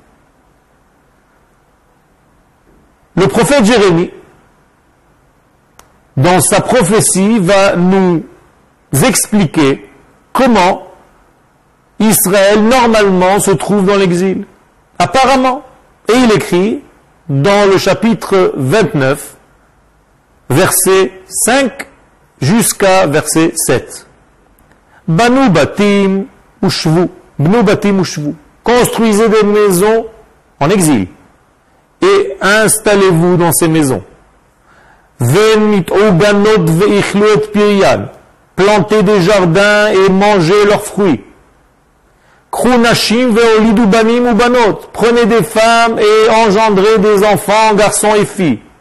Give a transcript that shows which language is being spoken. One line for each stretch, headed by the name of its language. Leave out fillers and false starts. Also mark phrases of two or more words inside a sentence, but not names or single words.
French: Le prophète Jérémie, dans sa prophétie, va nous expliquer comment Israël normalement se trouve dans l'exil. Apparemment. Et il écrit dans le chapitre 29, verset 5 jusqu'à verset 7.
Hebrew: בנו בתים ושבו, בנו בתים ושבו.
French: Construisez des maisons en exil et installez-vous dans ces maisons. Plantez des jardins et mangez leurs fruits. Prenez des femmes et engendrez des enfants, garçons et filles.